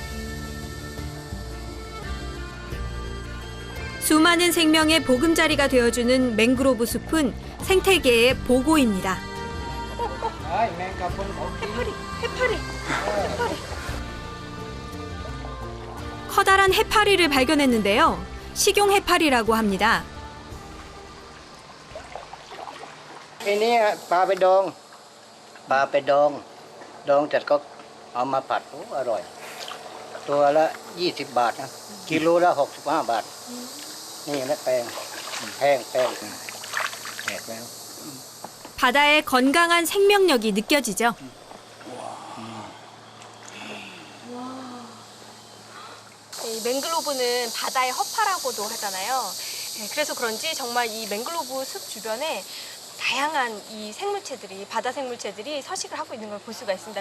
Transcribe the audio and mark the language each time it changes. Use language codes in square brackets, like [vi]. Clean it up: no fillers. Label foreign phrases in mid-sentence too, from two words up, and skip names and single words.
[ko] 수많은 생명의 보금자리가 되어주는 맹그로브 숲은 생태계의 보고입니다. 해파리. 커다란 해파리를 발견했는데요. 식용 해파리라고 합니다. [th] ไอ้นี่ปลาไปดองดองเสร็จก็เอามาผัดโอ้อร่อย ตัวละ20 บาทนะกิโลละ65 บาท นี่แม่แปลงแพงแพง [ko] 바다의 건강한 생명력이 느껴지죠. 이 맹글로브는 바다의 허파라고도 하잖아요. 네, 그래서 그런지 정말 이 맹글로브 숲 주변에 다양한 이 생물체들이, 바다 생물체들이 서식을 하고 있는 걸 볼 수가 있습니다.